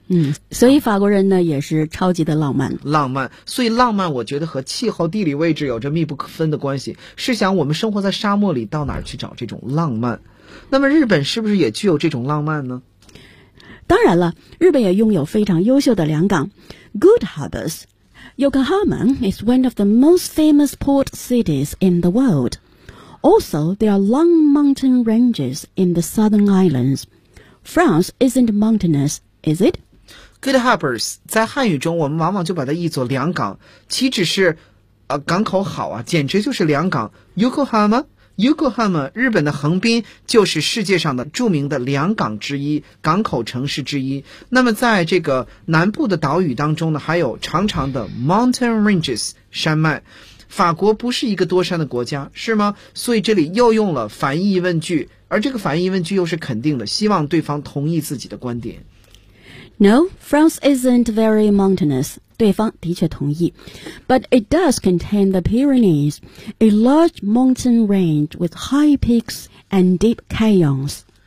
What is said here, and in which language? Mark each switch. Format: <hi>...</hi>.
<zh>嗯，所以法国人呢也是超级的浪漫。浪漫，所以浪漫我觉得和气候地理位置有着密不可分的关系。试想我们生活在沙漠里，到哪儿去找这种浪漫？那么日本是不是也具有这种浪漫呢？当然了，日本也拥有非常优秀的良港</zh> <en>Good harbors. Yokohama is one of the most famous port cities in the world. Also, there are long mountain ranges in the southern islands. France isn't mountainous, is it? Good harbors,</en> <zh>在汉语中我们往往就把它译作良港，岂止是港口好啊，简直就是良港。 Yokohama, 日本的横滨就是世界上的著名的良港之一，港口城市之一。那么在这个南部的岛屿当中呢，还有长长的</zh> <en>mountain ranges,</en> <zh>山脉。法国不是一个多山的国家是吗？所以这里又用了反义疑问句，而这个反义疑问句又是肯定的，希望对方同意自己的观点。</zh> <en>No, France isn't very mountainous.</en> <zh>对方的确同意。</zh> <en>But it does contain the Pyrenees, a large mountain range with high peaks and deep canyons.</en>